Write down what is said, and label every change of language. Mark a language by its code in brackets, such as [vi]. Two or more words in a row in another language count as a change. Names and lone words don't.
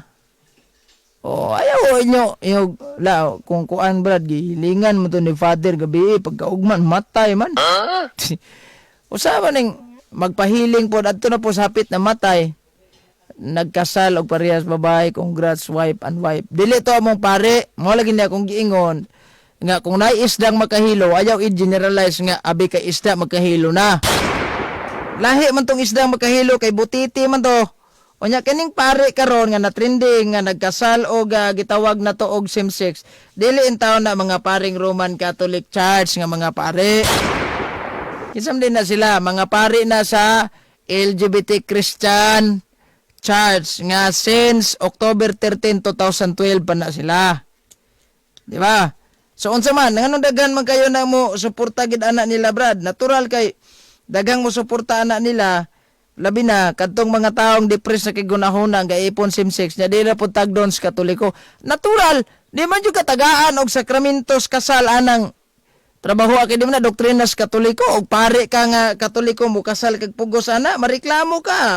[ceb] Oh, ayaw inyo la kung kuan brad gihilingan mo to ni father gabi pagkaugman matay man. Usaban ning magpahiling po adto na po sa hapit na matay. Nagkasal og parehas babae, [en] congrats wife and wife. [ceb] Dili to among pare, mo lagi na akong giingon nga kung naay isdang makahilo, ayaw i-generalize nga abi kay isda makahilo na. Lahi man tong isdang makahilo kay butiti man to. Unya kining pare karon nga na trending nga nagkasal og gitawag na to og [en] same sex. [ceb] Dili in taon na mga paring Roman Catholic Church nga mga pare. Kisam din na sila mga pare na sa LGBT Christian Church nga since October 13, 2012 pa na sila. Di ba? So unsa man nganong daghan man kayo na mo suporta gid anak nila brad? Natural kay daghang mo suporta anak nila. Labi na kadtong mga taong depressed na kay gunahuna nga ipon [en] same sex [ceb] nya dili na pud tagdon sa Katoliko. Natural, di man jud katagaan og sakramentos kasal anang trabaho kay di man na doktrina sa Katoliko og pare ka nga Katoliko mo kasal kag pugos ana, mareklamo ka.